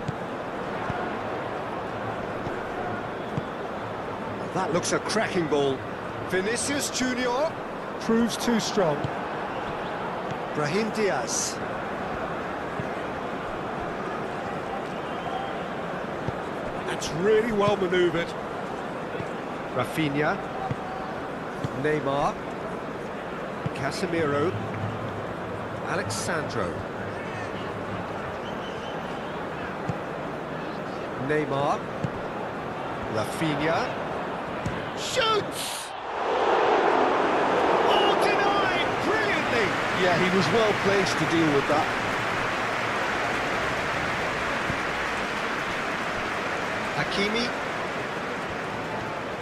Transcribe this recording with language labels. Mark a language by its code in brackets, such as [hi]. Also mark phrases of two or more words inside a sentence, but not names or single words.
[en] That looks a cracking ball. Vinicius Junior proves too strong. Brahim Diaz. That's really well manoeuvred. Rafinha. Neymar. Casemiro. Alexandro. Neymar. Rafinha. Shoots! Oh, denied! Brilliantly! Yeah, he was well placed to deal with that. Hakimi.